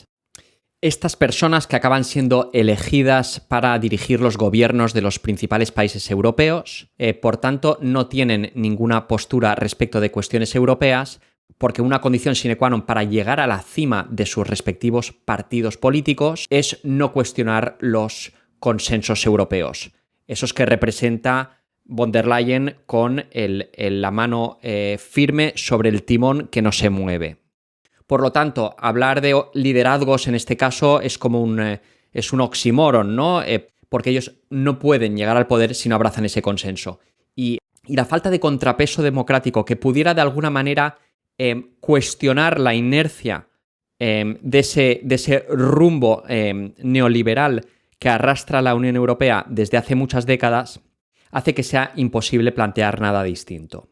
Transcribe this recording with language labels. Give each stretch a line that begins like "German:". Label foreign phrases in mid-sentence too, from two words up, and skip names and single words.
Spanish: Estas personas que acaban siendo elegidas para dirigir los gobiernos de los principales países europeos, por tanto, no tienen ninguna postura respecto de cuestiones europeas, porque una condición
Latin: sine qua non
Spanish: para llegar a la cima de sus respectivos partidos políticos es no cuestionar los consensos europeos, esos que representa von der Leyen con la mano firme sobre el timón que no se mueve. Por lo tanto, hablar de liderazgos en este caso es como es un oxímoron, ¿no? Porque ellos no pueden llegar al poder si no abrazan ese consenso. Y la falta de contrapeso democrático que pudiera de alguna manera cuestionar la inercia de ese rumbo neoliberal que arrastra la Unión Europea desde hace muchas décadas, hace que sea imposible plantear nada distinto.